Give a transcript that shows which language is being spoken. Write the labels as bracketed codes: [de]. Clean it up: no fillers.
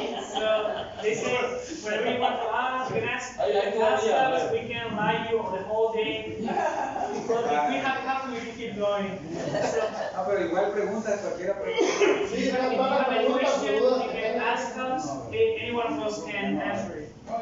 [en] So they say whenever you want to ask, you can ask us, we can lie you the whole day. But if we have time, we can keep going. So, [es] Pero igual preguntas, cualquiera pregunta. [en] if you have any question, you can ask us. Any one of us can answer it.